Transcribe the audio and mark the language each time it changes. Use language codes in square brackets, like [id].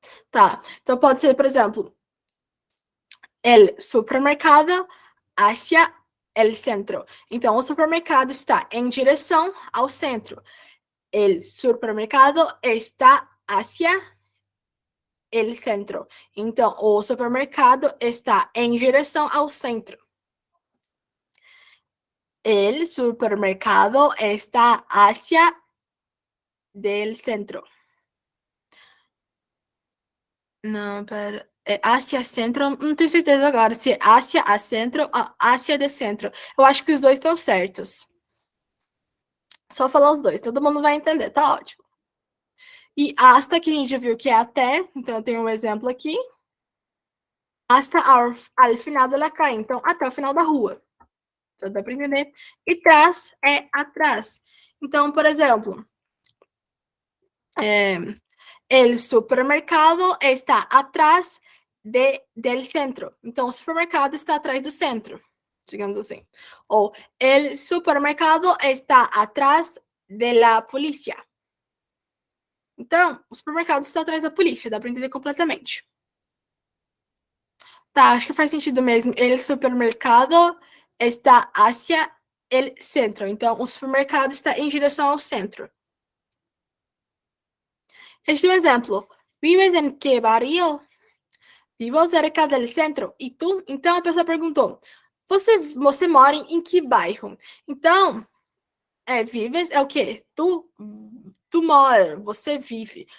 [pt] Tá, então pode ser, por exemplo, [es] el supermercado hacia el centro. [pt] Então, o supermercado está em direção ao centro. [es] El supermercado está hacia el centro. [pt] Então, o supermercado está em direção ao centro. [es] El supermercado está hacia del centro. [pt] Não, pera. É Ásia Centro, não tenho certeza agora se é Ásia a Centro ou Ásia de Centro. Eu acho que os dois estão certos. Só falar os dois, todo mundo vai entender, tá ótimo. E hasta, que a gente já viu que é até, então eu tenho um exemplo aqui. [es] Hasta al final de la calle, [pt] então até o final da rua. Então dá para entender. E trás é atrás. Então, por exemplo, [es] el supermercado está atrás del centro. [pt] Então, o supermercado está atrás do centro, digamos assim. [es] Ou el supermercado está atrás de la polícia. [pt] Então, o supermercado está atrás da polícia, dá para entender completamente. Tá, acho que faz sentido mesmo. [es] El supermercado está hacia el centro. [pt] Então, o supermercado está em direção ao centro. Este é um exemplo. [es] Vives em que barrio? Vivo cerca del centro. E tu? [pt] Então, a pessoa perguntou, você mora em que bairro? Então, vives é o quê? Tu mora, você vive.